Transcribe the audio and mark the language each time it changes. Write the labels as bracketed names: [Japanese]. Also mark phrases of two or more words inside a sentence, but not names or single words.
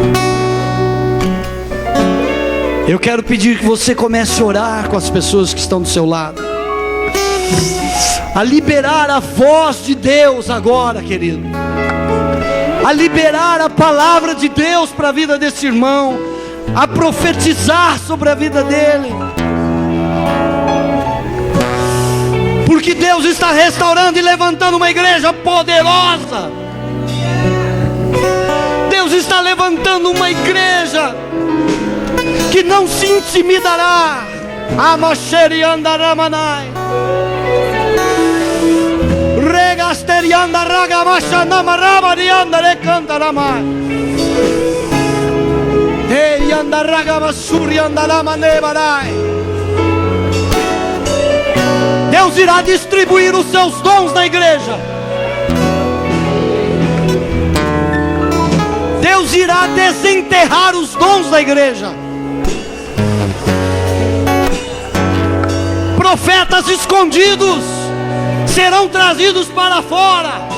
[Portuguese] Eu quero pedir que você comece a orar com as pessoas que estão do seu lado, a liberar a voz de Deus agora, querido, a liberar a palavra de Deus para a vida desse irmão, a profetizar sobre a vida dele, porque Deus está restaurando e levantando uma igreja poderosa. Deus está levantando uma igreja que não se intimidará. Amasheri andaramanai, regasterianda ragamashanamaravari andarekandaramai, ei andaragamasuri andaramanebarai. Deus irá distribuir os seus dons na igreja. Deus irá desenterrar os dons da igreja. Profetas escondidos serão trazidos para fora.